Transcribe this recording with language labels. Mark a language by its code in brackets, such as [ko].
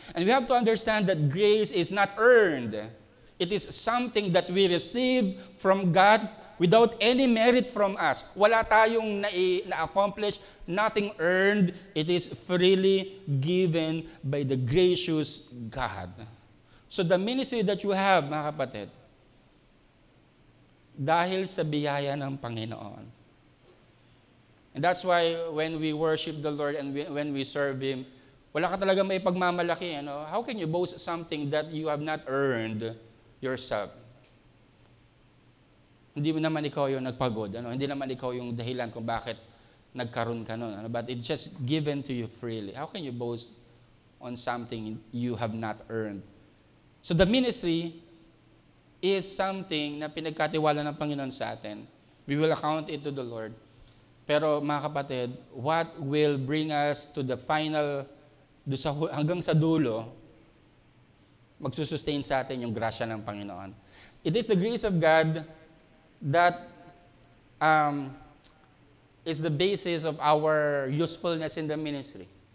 [en] And we have to understand that grace is not earned. It is something that we receive from God without any merit from us. [tl] Wala tayong na-accomplish, [en] nothing earned. It is freely given by the gracious God. So the ministry that you have, [tl] mga kapatid, dahil sa biyaya ng Panginoon. [en] And that's why when we worship the Lord and when we serve Him, [tl] wala ka talaga may pagmamalaki. [en] Ano? How can you boast something that you have not earned yourself? [tl] Hindi mo naman ikaw yung nagpagod. Ano? Hindi naman ikaw yung dahilan kung bakit nagkaroon ka nun. [en] Ano? But it's just given to you freely. How can you boast on something you have not earned? So the ministry is something [tl] na pinagkatiwala ng Panginoon sa atin. [en] We will account it to the Lord. [tl] Pero mga kapatid, [en] what will bring us to the final, [tl] hanggang sa dulo, magsusustain sa atin yung grasya ng Panginoon. [en] It is the grace of God that is the basis of our usefulness in the ministry.